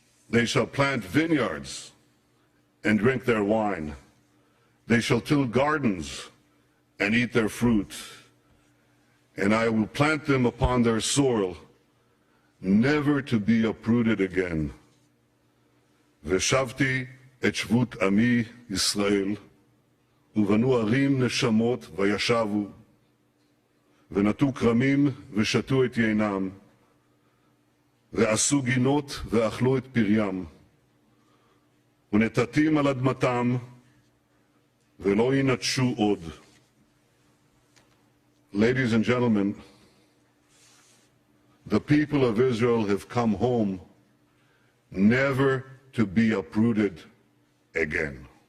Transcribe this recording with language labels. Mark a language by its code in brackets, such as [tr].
[en] They shall plant vineyards and drink their wine. They shall till gardens and eat their fruit. And I will plant them upon their soil, never to be uprooted again. [he] ושבתי את שבות עמי ישראל, ובנו ערים נשמות וישבו, ונטו כרמים ושתו את יינם, ועשו גינות ואכלו את פריים, ונטטים על אדמתם, ולא ינטשו עוד. [en] Ladies and gentlemen, the people of Israel have come home never to be uprooted again.